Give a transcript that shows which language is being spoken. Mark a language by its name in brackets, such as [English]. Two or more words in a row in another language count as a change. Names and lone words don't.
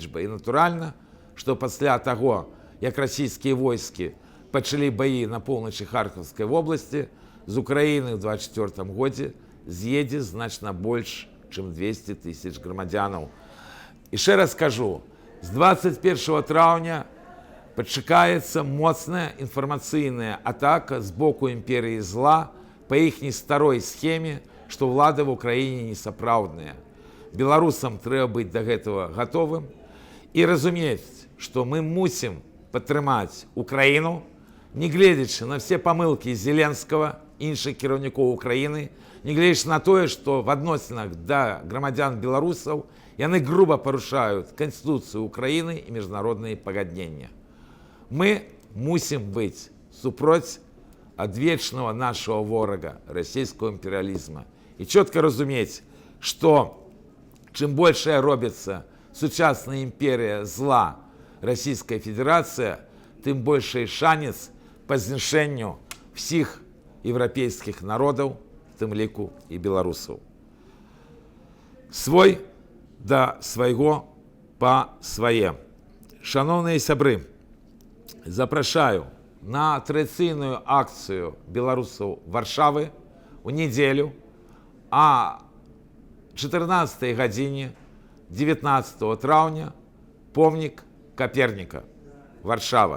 [Belarusian] І натуральна, што пасля таго, як расійскія войскі пачалі баі на поўначы Харкаўскай вобласці, з Украіны ў 24 годзе з'едзе значна больш, чым 200 тысяч грамадзянаў. Яшчэ раз кажу, з 21 траўня чакаецца моцная інфармацыйная атака з боку імперіі зла [Russian] по ихней старой схеме, что [Belarusian] ўлада [Russian] в Украине [Belarusian] несапраўдная. Беларусам трэба быць до гэтага готовым и разумець, что мы мусим падтрымаць Украину, не гледзячы на все помылки Зеленского, іншых кіраўнікоў Украины, не гледзячы на тое, что в адносінах да грамадзян беларусаў яны грубо парушаюць [Russian] Конституцию Украины и международные [Belarusian] пагаднення. Мы мусим быть супроць адвечного нашего ворога, российского империализма. [Russian] И четко разуметь, что чем больше робится сучасная империя зла Российская Федерация, тем больше шанец по знішэнню всех европейских народов, [Belarusian] в тым ліку [Russian] и белорусов. [Belarusian] Свой да свайго по свае. Шановные сябры, запрашаю на традыцыйную акцию белорусов Варшавы у неделю, а 14 гадзіне 19 траўня помнік Каперніка, Варшава.